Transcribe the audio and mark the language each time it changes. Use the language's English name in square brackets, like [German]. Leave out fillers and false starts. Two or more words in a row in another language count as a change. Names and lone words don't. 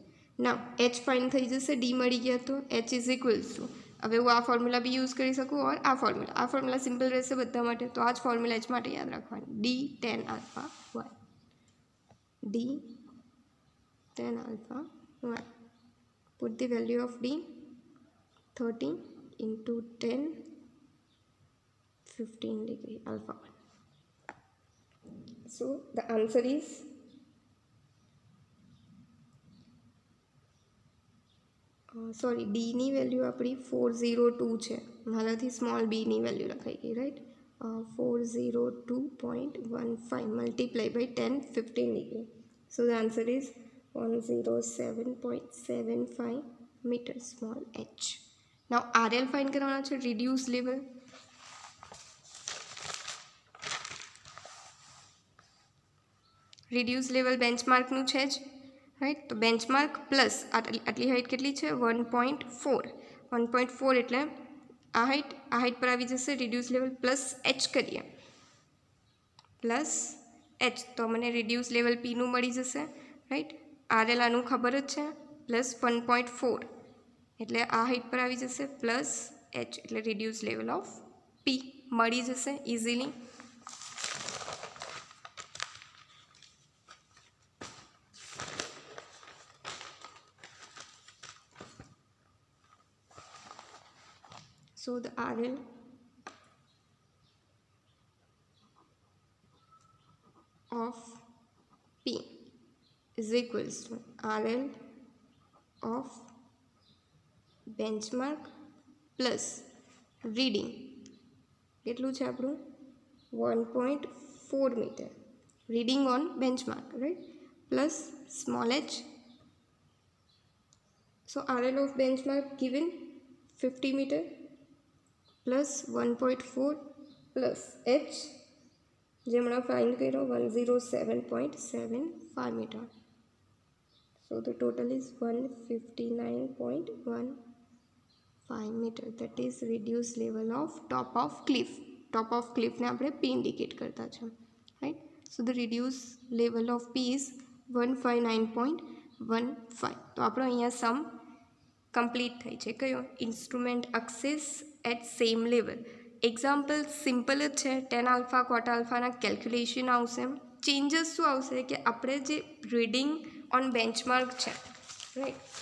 [Gujarati] ના એચ ફાઇન્ડ થઈ જશે, ડી મળી ગયા તો [English] h is equals to, [Gujarati] હવે હું આ ફોર્મ્યુલા બી યુઝ કરી શકું ઓર આ ફોર્મ્યુલા સિમ્પલ રહેશે બધા માટે. તો આ જ ફોર્મ્યુલા એચ માટે યાદ રાખવાની, [English] D tan alpha 1, D tan alpha 1. put the value of D 30 into 10 15 degree alpha 1. So the answer is [Gujarati] ડી ની વેલ્યુ આપણી 402 છે, મારાથી સ્મોલ બી ની વેલ્યુ લખાઈ ગઈ, રાઈટ? [English] 402.15 multiply by 10 15 degree. So the answer is 107.75 meter, small h. Now RL [Gujarati] ફાઇન્ડ કરવાના છે, [English] reduce level. reduce level [Gujarati] બેન્ચમાર્કનું છે જ, રાઈટ? તો બેન્ચમાર્ક પ્લસ આટલી હાઇટ કેટલી છે 1.4 એટલે આ હાઇટ પર આવી જશે [English] reduce level, plus h [Gujarati] કરીએ, [English] plus h [Gujarati] તો મને [English] reduce level [Gujarati] પીનું મળી જશે, રાઈટ? RL આનું ખબર જ છે, પ્લસ 1.4 એટલે આ હાઇટ પર આવી જશે, [English] plus h [Gujarati] એટલે [English] reduce level of P [Gujarati] મળી જશે ઇઝીલી. [English] So the RL of P is equals to RL of benchmark plus reading. [Gujarati] કેટલું છે આપણું [English] 1.4 meter reading on benchmark, right? Plus small h. So RL of benchmark given 50 meter plus 1.4 plus h [Gujarati] જે હમણાં ફાઇન્ડ કર્યો [English] 107.75 meter. So the total is 159.15 meter. That is reduced level of top of cliff. Top of cliff [Gujarati] ને આપણે P indicate કરતા છે, right? [English] So the reduced level of P is 159.15. [Gujarati] તો આપણો અહીંયા [English] sum complete [Gujarati] થઈ છે. કયો? [English] instrument axis at same level. [Gujarati] એક્ઝામ્પલ સિમ્પલ જ છે, [English] tan alpha cot [Gujarati] આલ્ફાના કેલ્ક્યુલેશન આવશે. ચેન્જીસ શું આવશે કે આપણે જે [English] reading on benchmark [Gujarati] છે, રાઈટ?